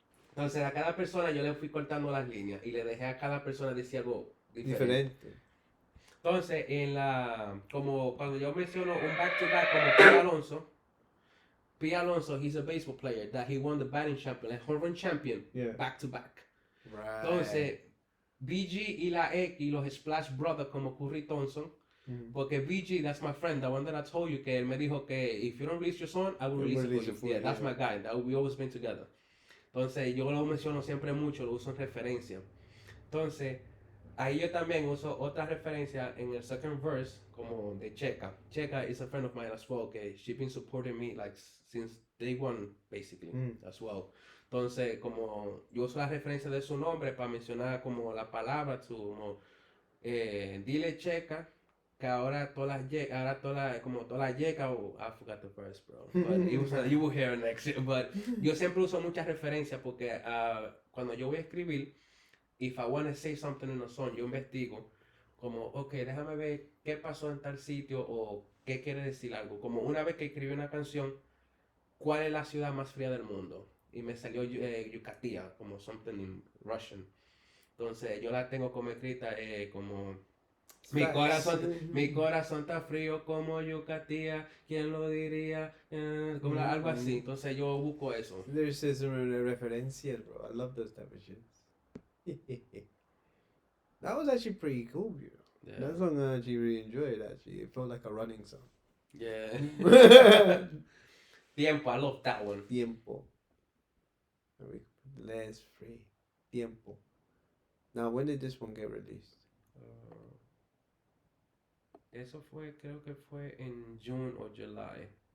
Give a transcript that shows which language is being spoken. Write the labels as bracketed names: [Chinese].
[Spanish] Entonces a cada persona yo le fui cortando las líneas y le dejé a cada persona decir algo diferente. Entonces, como cuando yo menciono un back-to-back como P. [English] Alonso, he's a baseball player that he won the batting champion, [Spanish] el home run champion, [English] Yeah. back-to-back. Right. [Spanish] Entonces, BG y la X y los Splash Brothers como Curry Thompson, porque BG, [English] that's my friend, the one that I told you, [Spanish] que él me dijo que [English] if you don't release your song, I will release it for you. Yeah, that's my guy, we always been together. [Spanish] Entonces, yo lo menciono siempre mucho, lo uso en referencia. Entonces, ahí yo también uso otra referencia en el [English] second verse, [Spanish] como de Checa. [English] Checa is a friend of mine as well, [Spanish] que [English] she been supporting me like since day one, basically, as well. [Spanish] Entonces, como yo uso la referencia de su nombre para mencionar como la palabra, como dile Checa, que ahora todas las yeca, [English] oh, I forgot the verse, bro. But you will hear it next year. But [Spanish] yo siempre uso muchas referencias porque cuando yo voy a escribir, [English] if I want to say something in a song, [Spanish] yo investigo como, okay, déjame ver qué pasó en tal sitio o qué quiere decir algo. Como una vez que escribí una canción, ¿cuál es la ciudad más fría del mundo? Y me salió Yucatía, como [English] something in Russian. [Spanish] Entonces yo la tengo como escrita como mi corazón está frío como Yucatía, ¿quién lo diría? Como algo así. Entonces yo busco eso. [English] There's some [Spanish] referencias, [English] bro. I love those type of shit. That was actually pretty cool, you know. Yeah. That song I actually really enjoyed. Actually, it felt like a running song. Yeah. Tiempo, I love that one. Tiempo. Less free. Tiempo. Now, when did this one get released? [Spanish] Eso fue, creo que fue en [English] June or July.